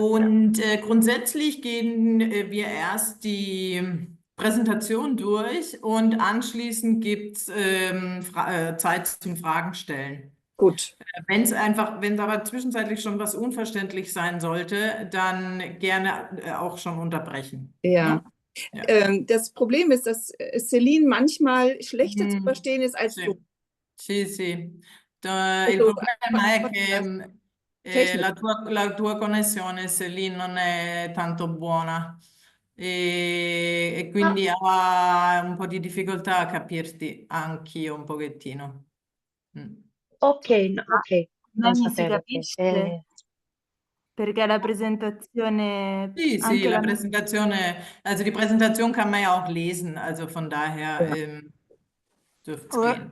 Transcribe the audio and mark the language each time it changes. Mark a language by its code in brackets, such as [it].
[de] Und grundsätzlich gehen wir erst die Präsentation durch und anschließend gibt es Zeit zum Fragen stellen. Gut. Wenn es aber zwischenzeitlich schon was unverständlich sein sollte, dann gerne auch schon unterbrechen. Ja. Ja. Das Problem ist, dass Céline manchmal schlechter zu verstehen ist als du. [it] Sì, sì. Il problema è che la tua connessione, Celine, non è tanto buona e quindi ha un po' di difficoltà a capirti, anch'io un pochettino. Ok, ok. Non mi si sapevo. capisce perché la presentazione Sì, la presentazione, [de] also die Präsentation kann man ja auch lesen, also von daher dürfte es gehen.